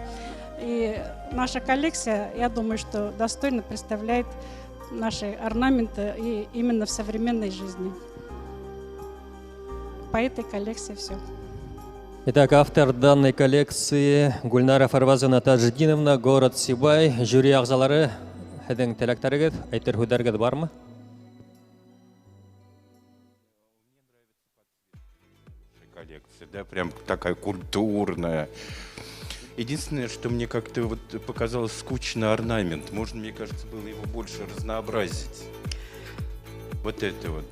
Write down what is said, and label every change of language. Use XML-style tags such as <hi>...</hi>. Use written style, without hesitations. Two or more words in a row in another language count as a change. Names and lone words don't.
<ru>И наша коллекция, я думаю, что достойно представляет наши орнаменты и именно в современной жизни. По этой коллекции все. Итак, автор данной коллекции Гульнара Фарвазовна Таждиновна, город Сибай,</ru> <ba>жюри ағзалары, һеҙҙең теләктәрегеҙ, әйтер һүҙҙәрегеҙ бармы?</ba> <ru>Коллекция, да, прям такая культурная. Единственное, что мне как-то вот показалось скучно орнамент. Можно, мне кажется, было его больше разнообразить. Вот это вот.</ru>